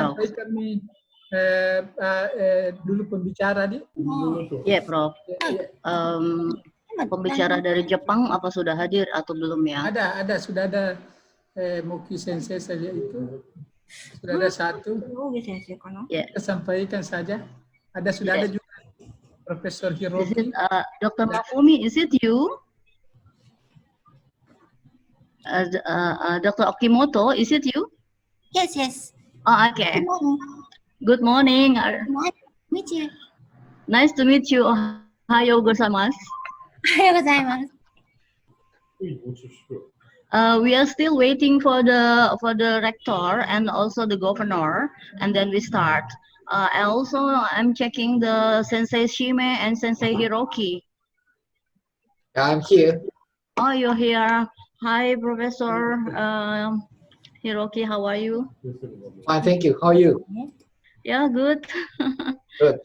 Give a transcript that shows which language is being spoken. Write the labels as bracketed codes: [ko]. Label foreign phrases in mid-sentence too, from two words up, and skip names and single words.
[id] Prof. sampaikan nih dulu pembicara di. Ya, Prof. Pembicara dari Jepang apa sudah hadir atau belum ya? Ada, sudah ada Moki Sensei saya itu. Sudah ada satu. [ja] 大毛先生かな。 [id] Ya. Kita sampaikan saja. Sudah Ya. ada juga Profesor [en] Is Hiroki. it, Dr. Mafumi, is it you? Dr. Okimoto, is it you? Yes, yes. Oh, okay. Good morning. Meet you. Nice to meet you. [ja] おはようございます. おはようございます。 [en] We are still waiting for the rector and also the governor, and then we start. I'm checking the Sensei Shime and Sensei Hiroki. I'm here. Oh, you're here. Hi, Professor Hiroki. How are you? Fine, thank you. How are you? Yeah, good. Good.